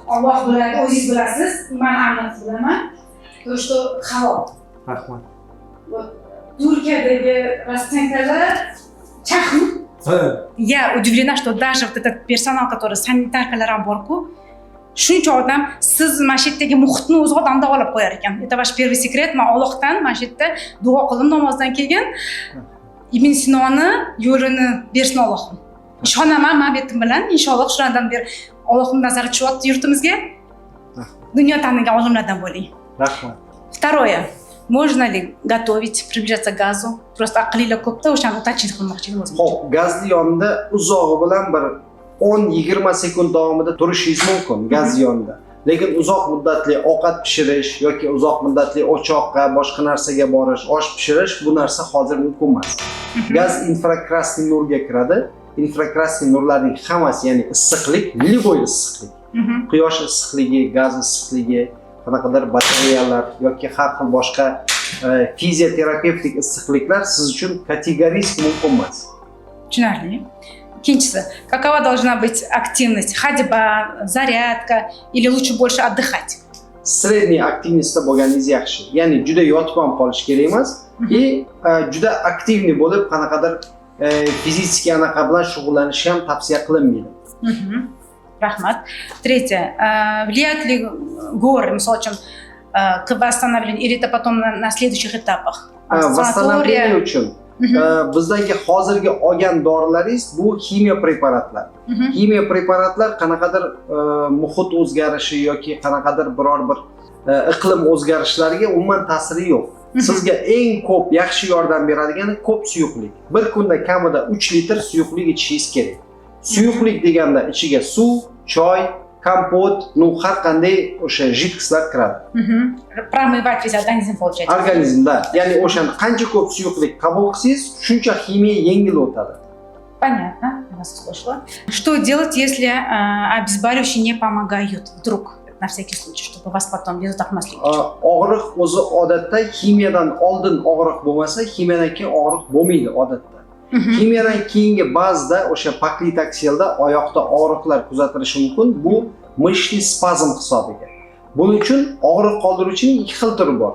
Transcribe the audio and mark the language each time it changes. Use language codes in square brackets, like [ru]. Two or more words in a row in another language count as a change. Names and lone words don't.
[uz] Alloh biladi, o'zingiz bilasiz, men aniq bilaman. [ru] То, что halol. [uz] Rahmat. Turkiyadagi расценкаlar chaqmi? [ru] Я удивлена, что даже вот этот персонал, который [uz] санитаркалар ham bor-ku, shuncha odam siz mana shu yerdagi muhitni o'zi odamda olib qo'yar ekan. [ru] Это ваш первый секрет. [uz] Men Allohdan mana shu yerda duo qildim namozdan keyin. Ibn Sinoni yo'lini bersin Allohim. Ishonaman men betim bilan, inshaalloh shulardan beri Allohning nazari tushyapti yurtimizga. Dunyo tanigan olimlardan bo'ling. Rahmat. [ru] Второе. Можно ли готовить, приближаться к газу? [uz] Просто aqlinglar ko'pda o'shani уточнить qilmoqchi edim o'zim. Xo'p, gazli yonida uzog'i bilan bir 10-20 sekund davomida turishingiz mumkin gaz yonida. Lekin uzoq muddatli ovqat pishirish yoki uzoq muddatli o'choqqa, boshqa narsaga borish, osh pishirish bu narsa hozir mumkin emas. Gaz infrakrasniy nurga kiradi. Infrakrasniy nurlarning hammasi, ya'ni issiqlik, liboy issiqlik. Quyosh issiqligi, gaz issiqligi, qanaqadir batareyalar yoki har xil boshqa fizioterapevtik issiqliklar siz uchun kategoriysk mumkin emas. Tushunarli. Ikkinchisi, [ru] какова должна быть активность? Ходьба, зарядка или лучше больше отдыхать? [uz] Sredniy aktivnostda bo'lganingiz yaxshi. Ya'ni juda yotib ham qolish kerak emas, juda aktivni bo'lib qanaqadir fizически anaqa bilan shug'ullanish ham tavsiya qilinmaydi. Rahmat. [ru] Третье. Влияют ли горы, [uz] misol uchun, [ru] к восстановлению или это потом на следующих этапах? [uz] Восстановление uchun bizdagi hozirgi olgan dorilaringiz bu ximiya preparatlar. Ximiya preparatlar qanaqadir muhit o'zgarishi yoki qanaqadir biror bir iqlim o'zgarishlariga umuman ta'siri yo'q. Sizga eng ko'p yaxshi yordam beradigani ko'p suyuqlik. Bir kunda kamida 3 litr suyuqlik ichishingiz kerak. Suyuqlik deganda ichiga suv, choy, kompot, har qanday o'sha jidkislar kiradi. [ru] Промывать весь организм получается. [uz] Organizmda, ya'ni o'shani qancha ko'p suyuqlik qabul qilsangiz, shuncha ximiya yengil o'tadi. [ru] Понятно, я вас услышала. Что делать, если обезболивающие не помогают? Вдруг, на всякий случай, чтобы вас потом без утахмаслить? [uz] Og'riq o'zi odatda ximiyadan oldin og'riq bo'lmasa, ximiyadan keyin og'riq bo'lmaydi odatda. Ximiyadan keyingi ba'zida o'sha paklitaksielda oyoqda og'riqlar kuzatilishi mumkin. Bu mishli spazm hisobiga. Buning uchun og'riq qoldiruvchining ikki xil turi bor.